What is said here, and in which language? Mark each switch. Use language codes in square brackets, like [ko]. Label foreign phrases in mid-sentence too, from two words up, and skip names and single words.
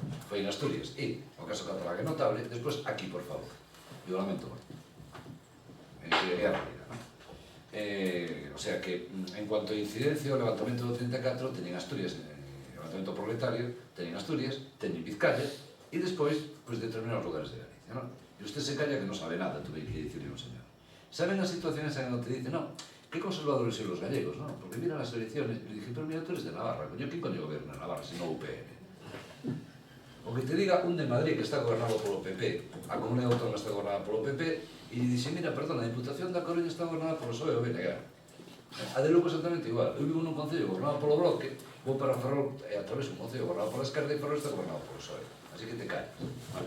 [gl] Foi en Asturias e o caso catalán é notable, despois aquí, por favor, e o lamento moito, é a realidad, non? [es] O sea que, en cuanto a incidencia, [gl] o levantamento do 34 teñen Asturias, levantamento proletario, teñen Asturias, teñen Vizcaya e despois, pois, determinados lugares de Galicia, non? E [es] usted se calla [gl] que non sabe nada, [es] tuve que [gl] dicirle un señor. [es] Saben as situaciones en que te dice, no, que conservadores son los gallegos, no? Porque miran las elecciones, y le dije, pero mira, tú eres de Navarra, coño, ¿quién coño gobierna Navarra si no UPN? [gl] O que te diga un de Madrid que está gobernado polo PP, a Comunidade Autónoma está gobernada polo PP, e [es] dice, mira, perdón, [gl] a Diputación da Coruña está gobernada polo PSOE o BNG. A de Lugo exactamente igual. Eu vivo nun concello gobernado polo Bloque, vou para Ferrol e a través un concello gobernado pola esquerda e Ferrol está gobernado polo PSOE. [es] Así que te calles. Vale.